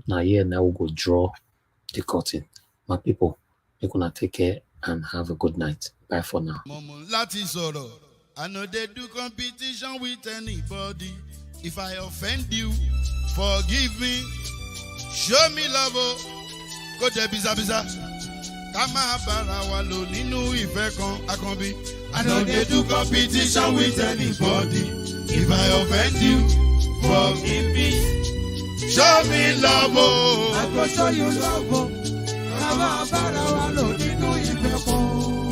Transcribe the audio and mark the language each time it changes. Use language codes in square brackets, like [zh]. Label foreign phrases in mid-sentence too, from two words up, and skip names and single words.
[en] Now we'll go draw the curtain. My people, you're gonna take care and have a good night. Bye for now. I know they do competition with anybody. If I offend you, forgive me. Show me love, go to biza biza. [yo] Kama bara walo ninu ife kan akanbi. [en] I know they do competition with anybody. If I offend you, forgive me. Show me love, I go show you love. [yo] Kama bara walo ninu ife kan.